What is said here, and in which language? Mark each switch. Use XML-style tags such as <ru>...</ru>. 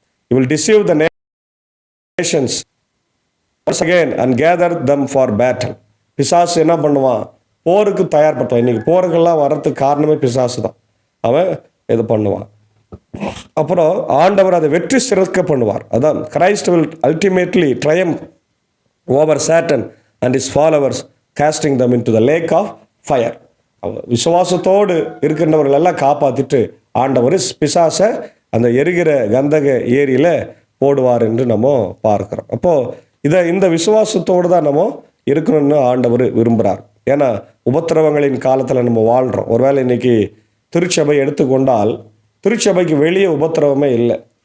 <en>He will deceive the nations once again and gather them for battle.</en> <ta>பிசாசு என்ன பண்ணுவான், போருக்கு தயார்படுத்துவான். இன்னைக்கு போருக்கெல்லாம் வர்றதுக்கு காரணமே பிசாசு தான். அவன் இது பண்ணுவான். அப்புறம் ஆண்டவர் அதை வெற்றி சிறக்க பண்ணுவார்.</ta> <en>அதான் Christ will ultimately triumph over Satan and his followers, casting them into the lake of fire.</en> <ta>விசுவாசத்தோடு இருக்கின்றவர்கள் எல்லாம் காப்பாற்றிட்டு ஆண்டவர் பிசாசை அந்த எரிகிற கந்தக ஏரியில் போடுவார் என்று நம்ம பார்க்கிறோம். அப்போது இந்த விசுவாசத்தோடு தான் நம்ம இருக்கணும்னு ஆண்டவர் விரும்புகிறார். ஏன்னா உபத்திரவங்களின் காலத்தில் நம்ம வாழ்கிறோம். ஒருவேளை இன்னைக்கு திருச்சபை எடுத்துக்கொண்டால் திருச்சபைக்கு வெளியே உபத்திரவமே இல்லை.</ta>